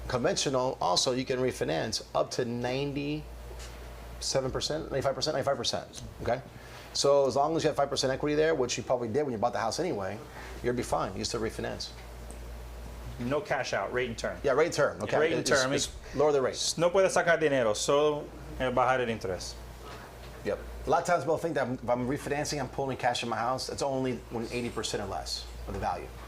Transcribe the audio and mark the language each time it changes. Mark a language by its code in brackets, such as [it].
[en] Conventional, also you can refinance up to 97%, 95%, okay? So as long as you have 5% equity there, which you probably did when you bought the house anyway, you'll be fine. You still refinance. No cash out, rate and term. Yeah, rate and term, okay? Rate and term. Just lower the rate. [es] No puedes sacar dinero, solo bajar el interés. [en] Yep. A lot of times people think that if I'm refinancing, I'm pulling cash in my house. It's only when 80% or less of the value.